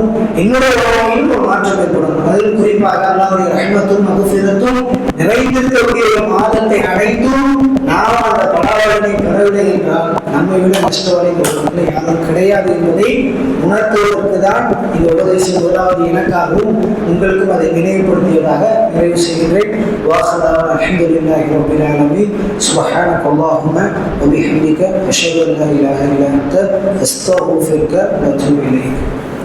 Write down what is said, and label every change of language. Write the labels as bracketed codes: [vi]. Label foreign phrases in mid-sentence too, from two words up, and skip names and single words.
[ta] என்னுடைய வாழ்க்கையில் ஒரு மாற்றம் ஏற்படணும். அதில் குறிப்பாக அல்லாஹ்வுடைய ரஹ்மத்தும் மக்ஃபிரத்தும் நிறைந்திருக்கக்கூடிய மாதத்தை அடைந்தும் நாம் அந்த பலாவலனை பெறவில்லை என்றால் நம்மை விட நஷ்டவாளிகள் யாரும் கிடையாது என்பதை உணர்த்துவதற்கு தான் இந்த உபதேசம் முதலாவது எனக்காகவும் உங்களுக்கும் அதை நினைவுபடுத்தியதாக நிறைவு செய்கின்றேன். [ar] واخر الحمد لله رب العالمين سبحانك اللهم وبحمدك اشهد ان لا اله الا انت استغفرك واتوب اليك.